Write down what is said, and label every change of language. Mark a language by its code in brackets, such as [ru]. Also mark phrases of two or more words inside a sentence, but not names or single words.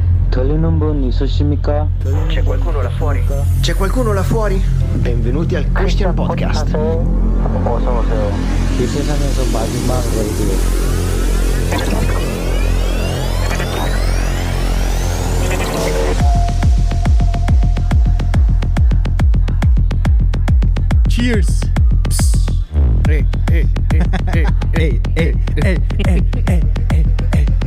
[ko] 들리는 분 있으십니까? [it] C'è qualcuno là fuori? C'è qualcuno là fuori? Benvenuti al Christian Podcast. [ko] 어서 오세요. 이 세상에서 마지막 레이디오. [en] Cheers. Hey, hey, hey, hey, Hey, hey, hey, hey, hey, hey, hey.